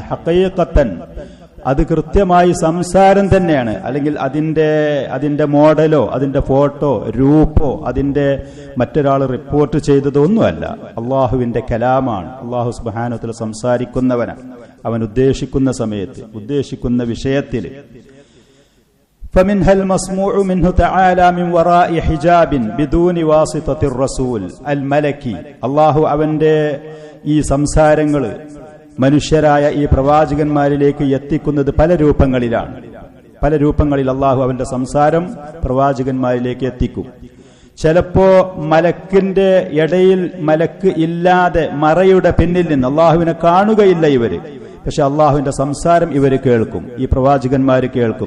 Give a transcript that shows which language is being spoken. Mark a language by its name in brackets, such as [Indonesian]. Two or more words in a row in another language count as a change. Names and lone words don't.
[Malayalam] ഹഖീഖതൻ, അത് കൃത്യമായി സംസാരം തന്നെയാണ്. അല്ലെങ്കിൽ അതിന്റെ മോഡലോ അതിന്റെ ഫോട്ടോ രൂപോ അതിന്റെ മറ്റൊരാൾ റിപ്പോർട്ട് ചെയ്തതോ ഒന്നുമല്ല. അള്ളാഹുവിന്റെ കലാമാണ്. [Arabic] الله سبحانه وتعالى [Malayalam] സംസാരിക്കുന്നവനാണ്. അവൻ ഉദ്ദേശിക്കുന്ന സമയത്ത് ഉദ്ദേശിക്കുന്ന വിഷയത്തിൽ. [Arabic] فمنها المسموع منه تعالى من وراء حجاب بدون واسطة الرسول الملكي. [Malayalam] അള്ളാഹു അവന്റെ ഈ സംസാരങ്ങൾ മനുഷ്യരായ ഈ പ്രവാചകന്മാരിലേക്ക് എത്തിക്കുന്നത് പല രൂപങ്ങളിലാണ്. പല രൂപങ്ങളിൽ അള്ളാഹു അവന്റെ സംസാരം പ്രവാചകന്മാരിലേക്ക് എത്തിക്കും. ചിലപ്പോ മലക്കിന്റെ ഇടയിൽ മലക്ക് ഇല്ലാതെ മറയുടെ പിന്നിൽ നിന്ന് അള്ളാഹുവിനെ കാണുകയില്ല ഇവര്, പക്ഷെ അള്ളാഹുവിന്റെ സംസാരം ഇവര് കേൾക്കും, ഈ പ്രവാചകന്മാര് കേൾക്കും.